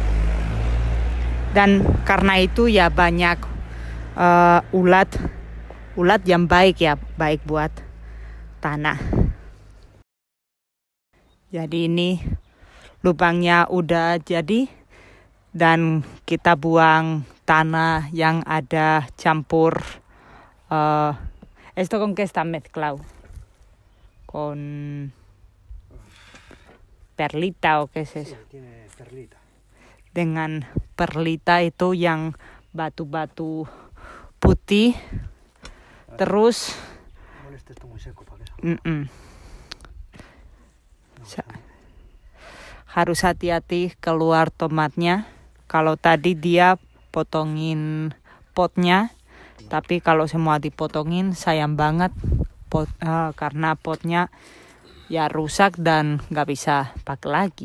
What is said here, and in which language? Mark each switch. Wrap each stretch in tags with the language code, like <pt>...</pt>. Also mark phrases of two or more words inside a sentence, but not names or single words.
<id>Dan karena itu ya banyak ulat yang baik ya, baik buat tanah. Jadi ini lubangnya udah jadi dan kita buang tanah yang ada campur.</id> <es>Esto con qué está mezclado? Con perlita o qué es eso? Sí, tiene perlita.</es> <id>Dengan perlita itu yang batu-batu putih. Terus</id> <es>Molesta esto muy seco para que</es> <id>harus hati-hati keluar tomatnya. Kalau tadi dia potongin potnya, tapi kalau semua dipotongin sayang banget karena potnya ya rusak dan nggak bisa pakai lagi.</id>